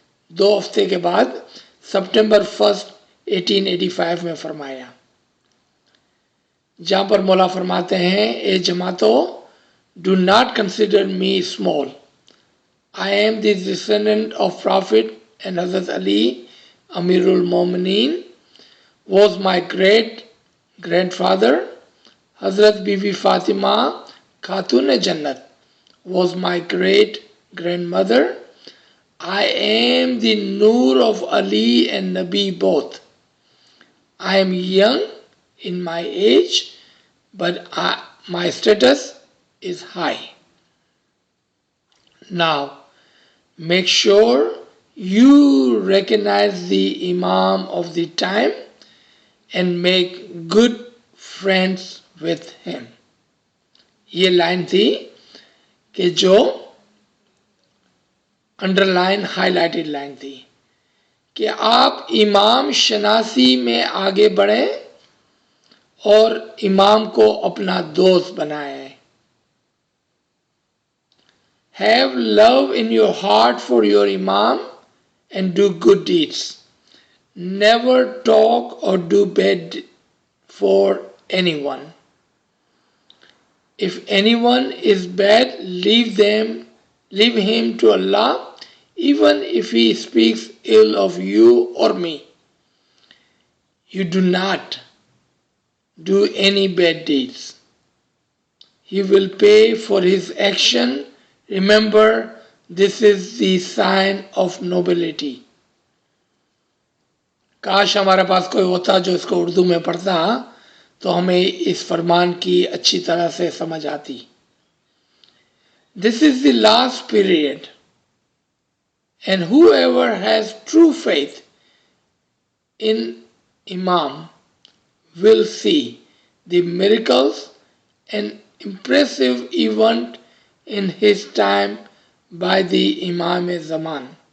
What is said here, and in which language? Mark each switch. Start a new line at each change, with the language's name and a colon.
Urdu: 2 ہفتے کے بعد سپٹمبر 1 1885 میں فرمایا، جہاں پر مولا فرماتے ہیں، اے جماعتو،
English: Do not consider me small, I am the descendant of Prophet, and Hazrat Ali, Amirul Momineen, was my great grandfather. Hazrat Bibi Fatima, Khatun Jannat, was my great grandmother. I am the Noor of Ali and Nabi both. I am young in my age, but my status is high. Now, make sure you recognize the Imam of the time and make good friends with him.
Urdu: یہ line تھی کہ جو under line high lighted line تھی کہ آپ امام شناسی میں آگے بڑھیں اور امام کو اپنا دوست بنائیں.
English: Have love in your heart for your Imam and do good deeds. Never talk or do bad for anyone. If anyone is bad, leave him to Allah, even if he speaks ill of you or me. You do not do any bad deeds. He will pay for his action. Remember, this is the sign of nobility.
Urdu: کاش ہمارے پاس کوئی ہوتا جو اس کو اردو میں پڑھتا تو ہمیں اس فرمان کی اچھی طرح سے سمجھ آتی.
English: This is the last period, and whoever has true faith in Imam will see the miracles and impressive event in his time by the Imam Zaman.